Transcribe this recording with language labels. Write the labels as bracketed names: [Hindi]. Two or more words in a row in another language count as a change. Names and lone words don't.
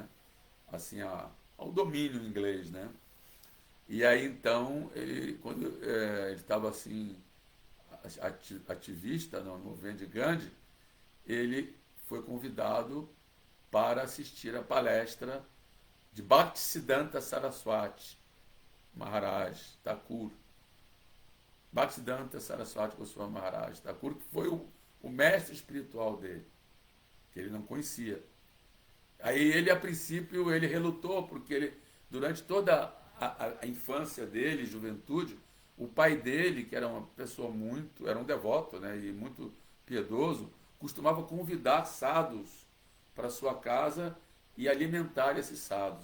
[Portuguese] Assim, ao domínio inglês, né? E aí, então, quando ele estava assim, ativista no movimento de Gandhi, ele foi convidado para assistir a palestra de Bhaktisiddhanta Saraswati Maharaj Thakur. Bhaktisiddhanta Saraswati Goswami Maharaj Thakur, que foi o mestre espiritual dele, que ele não conhecia. Aí ele, a princípio, ele relutou, porque ele, durante toda a infância dele, juventude, o pai dele, que era uma pessoa era um devoto, né, e muito piedoso, costumava convidar sadhus para sua casa e alimentar esses sadhus.